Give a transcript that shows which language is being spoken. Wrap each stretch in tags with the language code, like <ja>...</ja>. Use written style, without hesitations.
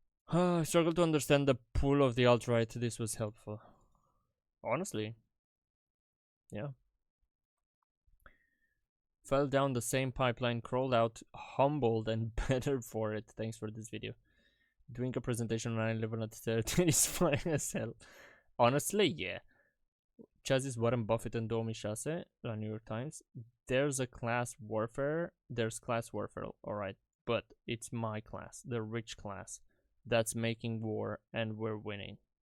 <en>I struggle to understand the pull of the alt-right. This was helpful. Honestly. Yeah. Fell down the same pipeline, crawled out, humbled, and better for it. Thanks for this video. Doing a presentation on 9/11 at 30 is funny as hell. Honestly, yeah.</en> <ro>Ce a zis Warren Buffett în 2006 la New York Times?</ro> <en>There's class warfare, alright, but it's my class, the rich class, that's making war and we're winning.</en>